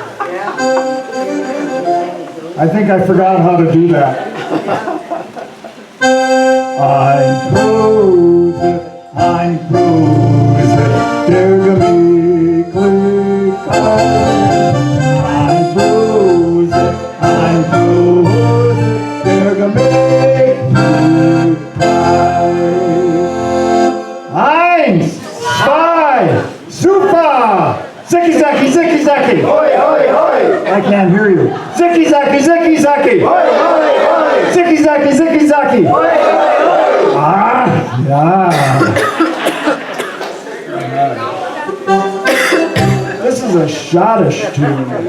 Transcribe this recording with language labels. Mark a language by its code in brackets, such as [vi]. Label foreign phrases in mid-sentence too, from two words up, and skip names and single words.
[en] I think I forgot how to do that. [de] Ein Prosit, der Gemütlichkeit. Ein Prosit, der Gemütlichkeit. Eins, zwei, super! Zicky Zacky, Zicky Zacky! Hoi, hoi, hoi! [en] I can't hear you. [de] Zicky Zacky, Zicky Zacky! Hoi, hoi, hoi! Zicky Zacky, Zicky Zacky! Hoi, hoi, hoi! [en] Ah, yeah. This is a schottish tune.